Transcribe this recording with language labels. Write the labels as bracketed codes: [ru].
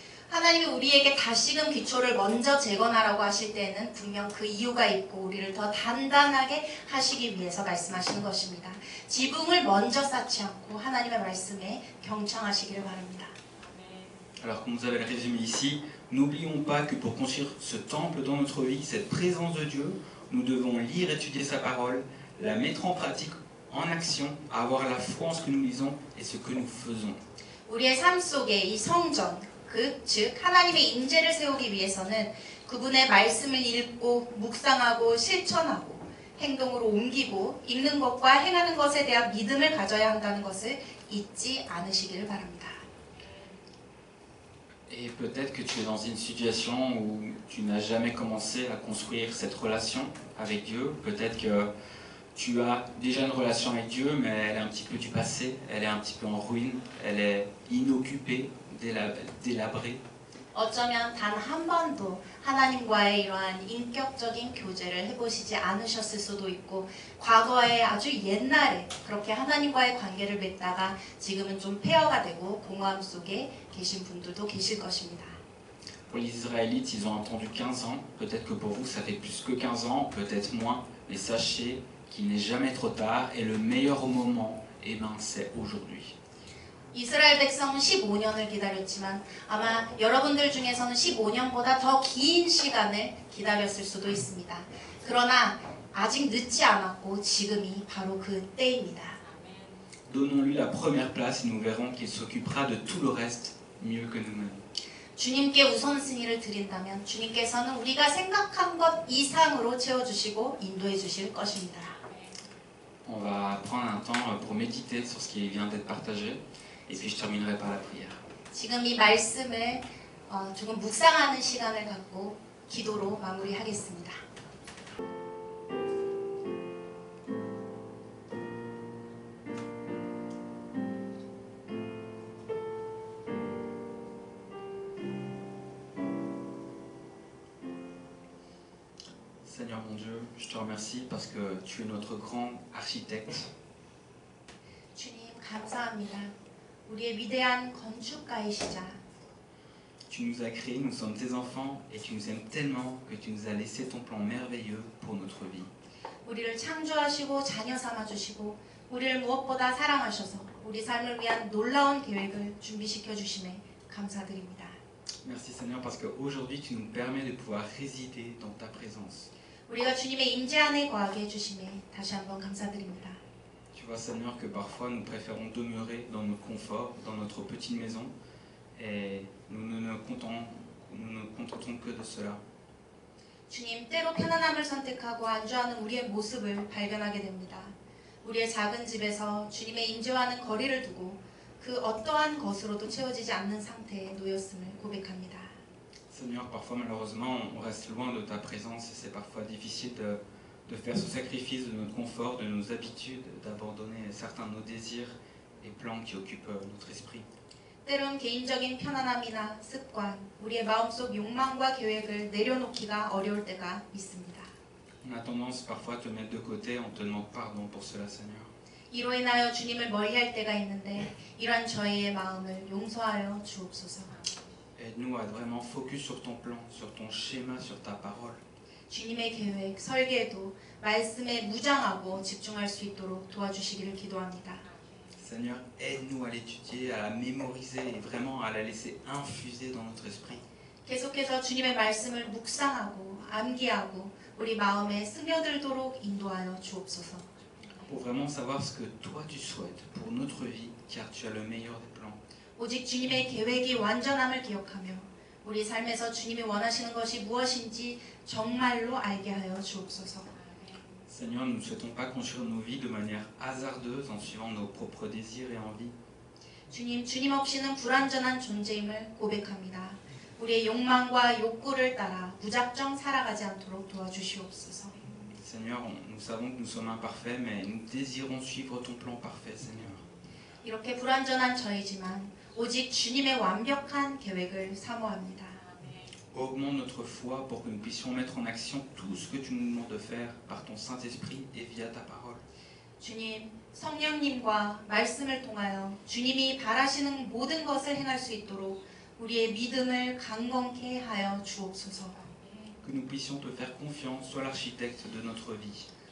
[ko] 하나님이 우리에게 다시금 기초를 먼저 재건하라고 하실 때에는 분명 그 이유가 있고 우리를 더 단단하게 하시기 위해서 말씀하시는 것입니다. 지붕을 먼저 쌓지 않고 하나님의 말씀에 경청하시기를 바랍니다. [fr] Alors comme vous avez le résumé ici, n'oublions pas que pour construire ce temple dans notre vie, cette présence de Dieu, nous devons lire, étudier sa parole, la mettre en pratique, en action, avoir la foi en ce que nous lisons et ce que nous faisons. [ko] 우리의 삶 속에 이 성전, 즉 하나님의 임재를 세우기 위해서는 그분의 말씀을 읽고 묵상하고 실천하고 행동으로 옮기고 읽는 것과 행하는 것에 대한 믿음을 가져야 한다는 것을 잊지 않으시기를 바랍니다. [fr] Et peut-être que tu es dans une situation où tu n'as jamais commencé à construire cette relation avec Dieu. Peut-être que tu as déjà une relation avec Dieu, mais elle est un petit peu du passé, elle est un petit peu en ruine, elle est inoccupée, délabrée. [ko] 어쩌면 단 한 번도 하나님과의 이러한 인격적인 교제를 해보시지 않으셨을 수도 있고 과거에 아주 옛날에 그렇게 하나님과의 관계를 맺다가 지금은 좀 폐허가 되고 공허함 속에 계신 분들도 계실 것입니다. [fr] Pour les Israélites, ils ont attendu 15 ans. Peut-être que pour vous, ça fait plus que 15 ans, peut-être moins. Mais sachez qu'il n'est jamais trop tard et le meilleur moment, eh ben, c'est aujourd'hui. [ko] 이스라엘 백성은 15년을 기다렸지만 아마 여러분들 중에서는 15년보다 더 긴 시간을 기다렸을 수도 있습니다. 그러나 아직 늦지 않았고 지금이 바로 그 때입니다. [fr] Donnons-lui la première place et nous verrons qu'il s'occupera de tout le reste mieux que nous-mêmes. [ko] 주님께 우선순위를 드린다면 주님께서는 우리가 생각한 것 이상으로 채워주시고 인도해 주실 것입니다. [fr] On va prendre un temps pour méditer sur ce qui vient d'être partagé. Et puis je terminerai par la prière. [ko] 지금 이 말씀을 조금 묵상하는 시간을 갖고 기도로 마무리하겠습니다. [fr] Seigneur mon Dieu, je te remercie parce que tu es notre grand architecte. [ko] 주님 감사합니다. 우리의 위대한 건축가이시자 [fr] Tu nous as créés, nous sommes tes enfants et tu nous aimes tellement que tu nous as laissé ton plan merveilleux pour notre vie. [ko] 우리를 창조하시고 자녀 삼아 주시고 우리를 무엇보다 사랑하셔서 우리 삶을 위한 놀라운 계획을 준비시켜 주심에 감사드립니다. [fr] Merci Seigneur parce qu'aujourd'hui tu nous permets de pouvoir résider dans ta présence. [ko] 우리가 주님의 임재 안에 거하게 해주심에 다시 한번 감사드립니다. [fr] Tu vois Seigneur que parfois nous préférons demeurer dans notre confort, dans notre petite maison et nous ne nous contentons que de cela. [ko] 주님, 때로 편안함을 선택하고 안주하는 우리의 모습을 발견하게 됩니다. 우리의 작은 집에서 주님의 임재와는 거리를 두고 그 어떠한 것으로도 채워지지 않는 상태에 놓였음을 고백합니다. [fr] Seigneur, parfois malheureusement on reste loin de ta présence et c'est parfois difficile de faire ce sacrifice de notre confort, de nos habitudes, d'abandonner certains de nos désirs et plans qui occupent notre esprit. [ko] 때론 개인적인 편안함이나 습관, 우리의 마음속 욕망과 계획을 내려놓기가 어려울 때가 있습니다. [fr] On a tendance parfois à te mettre de côté, on te demande pardon pour cela, Seigneur. [ko] 이로 인하여 주님을 멀리할 때가 있는데 이러한 저희의 마음을 용서하여 주옵소서. [fr] Aide-nous à vraiment focus sur ton plan, sur ton schéma, sur ta parole. [ko] 주님의 계획, 설계도 말씀에 무장하고 집중할 수 있도록 도와주시기를 기도합니다. [fr] Seigneur, aide-nous à l'étudier, à la mémoriser et vraiment à la laisser infuser dans notre esprit. [ko] 계속해서 주님의 말씀을 묵상하고 암기하고 우리 마음에 스며들도록 인도하여 주옵소서. [fr] Pour vraiment savoir ce que toi tu souhaites pour notre vie, car tu as le meilleur des plans. [ko] 오직 주님의 계획이 완전함을 기억하며 우리 삶에서 주님이 원하시는 것이 무엇인지 정말로 알게 하여 주옵소서. [fr] Seigneur, nous ne souhaitons pas construire nos vies de manière hasardeuse en suivant nos propres désirs et envies. [ko] 주님, 주님 없이는 불완전한 존재임을 고백합니다. 우리의 욕망과 욕구를 따라 무작정 살아가지 않도록 도와주시옵소서. [fr] Seigneur, nous savons que nous sommes imparfaits, mais nous désirons suivre ton plan parfait, Seigneur. [ko] 이렇게 불완전한 저이지만 오직 주님의 완벽한 계획을 사모합니다. [fr] Augmente notre foi pour que nous puissions mettre en action tout ce que tu nous demandes de faire par ton Saint-Esprit et via ta parole. [ko] 주님, 성령님과 말씀을 통하여 주님이 바라시는 모든 것을 행할 수 있도록 우리의 믿음을 강건케 하여 주옵소서. [fr] Que nous puissions te faire confiance, sois l'architecte de notre vie.